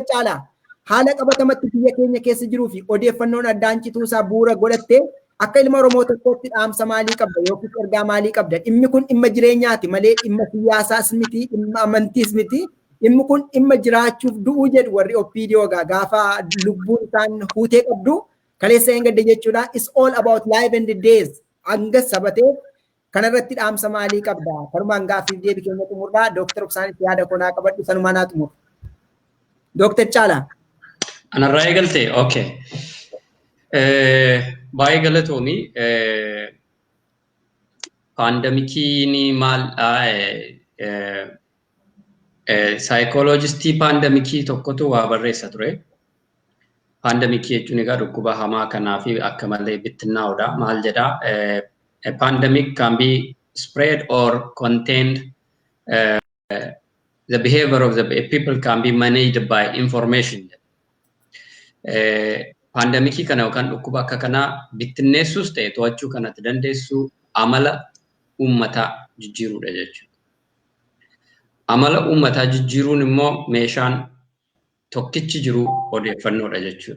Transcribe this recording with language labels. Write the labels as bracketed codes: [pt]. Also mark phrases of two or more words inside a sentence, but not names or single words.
[om] Caalaa haala qabatamatti biyya keenya keessa jiruu fi odeeffannoon addaan cituusaa bu'uura godhattee akka ilma Oromoo tokkootti dhaamsa maalii qabda yookiin ergaa maalii qabda? Dhimmi kun dhimma jireenyaati malee dhimma siyaasaas miti, dhimma amantiis miti. Dhimmi kun dhimma jiraachuuf du'uu jedhu warri OPDO gaafa lubbuun isaan huutee qabdu kaleessa hin gadde jechuudha. [en] It's all about life and days. [om] Hanga sabatee kanarratti dhaamsa maalii qabda? Kanumaan gaaffiif deebii keenya xumurraa Dr.Obsaan itti yaada konaa qabadhu sanumaa naa xumur. Dr. Caalaa. Anarraa eegalte, okay. Baay'ee galatoomii Pandemikii maal saayikooloojistii pandemikii tokkotu waa barreessa ture. Pandemikii jechuun egaa dhukkuba hamaa kanaa fi akka malee bittinnaa'udha. Maal jedhaa? [en] A pandemic can be spread or contained. The behavior of the people can be managed by information. [om] Pandemikii kana yookaan dhukkuba akka kanaa bittinneessuus ta'e to'achuu kanatti dandeessu amala uummataa jijjiiruudha jechuudha. Amala uummataa jijjiiruun immoo meeshaan tokkichi jiru odeeffannoodha jechuudha.